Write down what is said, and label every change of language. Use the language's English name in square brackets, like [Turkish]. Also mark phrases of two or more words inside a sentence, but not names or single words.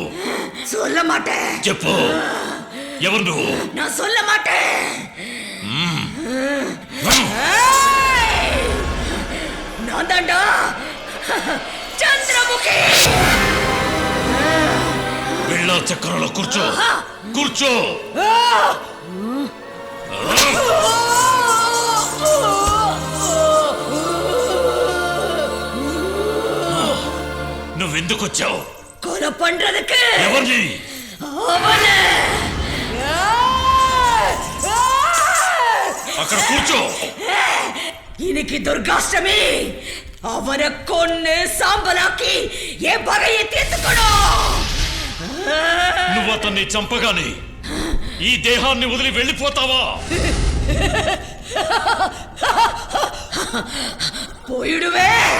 [Tamil] சொல்ல மாட்டேன். [Telugu] చెప్పు, ఎవరు నువ్వు? [Tamil] நான் சொல்ல மாட்டேன். நான் தாண்டா చంద్రముఖి. [Telugu] వెళ్ళా చక్రంలో కూర్చో. కూర్చో. నువ్వెందుకు వచ్చావు? [Tamil] கொலை பண்றதுக்கு. [Telugu] ఎవరిని? [Tamil] அவனை. [Telugu] అక్కడ కూర్చో. [Tamil] இன்னைக்கு துர்காஷ்டமி. அவனை கொன்னு சாம்பலாக்கி என் பகையை தீர்த்துக்கணும். [Telugu] నువ్వు అతన్ని చంపగానే ఈ దేహాన్ని వదిలి వెళ్ళిపోతావా? [Tamil] పోయుడువే.